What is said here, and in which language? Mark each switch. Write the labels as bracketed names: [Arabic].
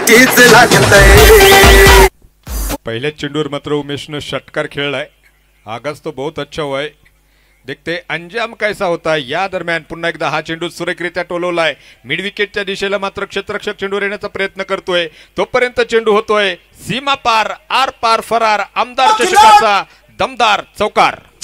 [Marathi] पहिल्या चेंडूवर मात्र उमेशनं षटकार खेळलाय। [Hindi] आगाज तो बहुत अच्छा हुआ है, देखते अंजाम कैसा होता है। [Marathi] या दरम्यान पुन्हा एकदा हा चेंडू सुरेखरित्या टोलवलाय। मिड विकेटच्या दिशेला मात्र क्षेत्ररक्षक चेंडूवर येण्याचा प्रयत्न करतोय, तोपर्यंत चेंडू होतोय सीमा पार आर पार फरार। आमदार चषकाचा दमदार चौकार।